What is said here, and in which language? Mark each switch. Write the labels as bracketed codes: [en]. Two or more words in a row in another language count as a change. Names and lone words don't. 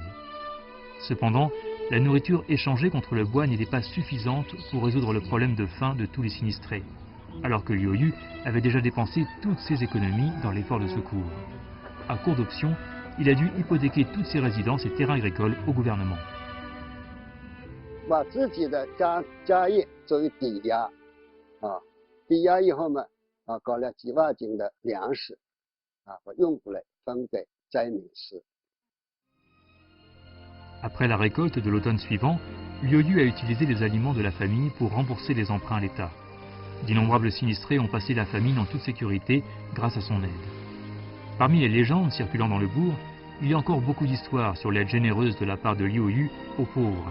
[fr] Cependant, la nourriture échangée contre le bois n'était pas suffisante pour résoudre le problème de faim de tous les sinistrés, alors que Liu Yu avait déjà dépensé toutes ses économies dans l'effort de secours. À court d'options, il a dû hypothéquer toutes ses résidences et terrains agricoles au gouvernement. [zh] 把自己的家业作为抵押，抵押以后嘛，搞了几万斤的粮食，用过来分给灾民吃。 [fr] Après la récolte de l'automne suivant, Liu Yu a utilisé les aliments de la famille pour rembourser les emprunts à l'État. D'innombrables sinistrés ont passé la famine en toute sécurité grâce à son aide. Parmi les légendes circulant dans le bourg, il y a encore beaucoup d'histoires sur l'aide généreuse de la part de Liu Yu aux pauvres.